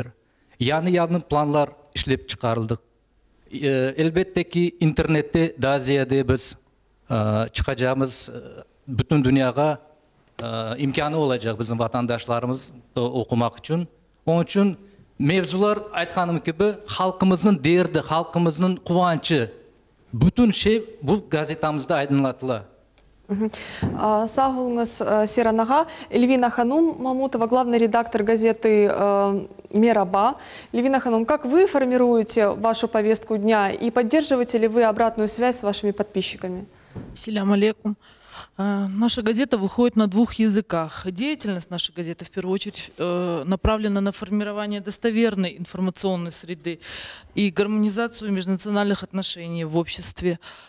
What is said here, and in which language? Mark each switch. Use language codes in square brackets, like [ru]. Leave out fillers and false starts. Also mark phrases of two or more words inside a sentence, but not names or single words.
[crh] Yanı planlar işlep çıkarıldık. Elbette ki internette daha ziyade biz çıkacağımız bütün dünyaya imkanı olacak bizim vatandaşlarımız okumak için. Onun için mevzular aytkanım gibi halkımızın derdi, halkımızın kuvancı, bütün şey bu gazetamızda aydınlatıla. Sağ olunuz Сиран аға. Эльвина Ханум Мамутова, [ru] главный редактор газеты «Мераба». Эльвина Ханум, как вы формируете вашу повестку дня и поддерживаете ли вы обратную связь с вашими подписчиками? [ar] السلام عليكم. [ru] Наша газета выходит на 2 языках. Деятельность нашей газеты в первую очередь направлена на формирование достоверной информационной среды и гармонизацию межнациональных отношений в обществе.